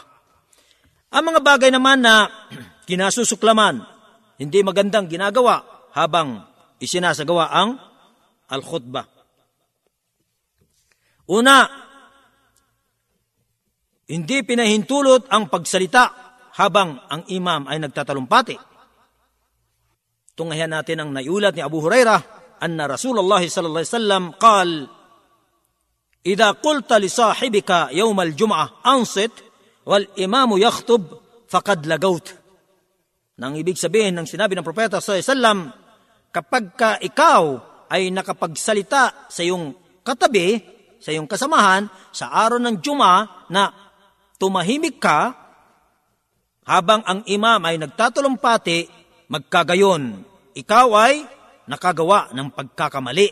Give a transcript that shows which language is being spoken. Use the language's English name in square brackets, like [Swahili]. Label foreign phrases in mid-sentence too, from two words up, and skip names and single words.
[Filipino] Ang mga bagay naman na kinasusuklaman, hindi magandang ginagawa habang isinasagawa ang al-khutbah. Una, hindi pinahintulot ang pagsalita habang ang imam ay nagtatalumpati. Tunghayan natin ang naiulat ni Abu Hurairah, [Arabic] أن رسول الله صلى الله عليه وسلم قال إذا قلت لصاحبك يوم الجمعة أنصت والإمام يخطب فقد لغوت." [Filipino] Nang ibig sabihin ng sinabi ng propeta [Arabic] صلى الله عليه وسلم, [Filipino] kapag ka ikaw ay nakapagsalita sa iyong katabi, sa iyong kasamahan, sa araw ng Juma na tumahimik ka, habang ang imam ay nagtatalumpati, magkagayon, ikaw ay nakagawa ng pagkakamali.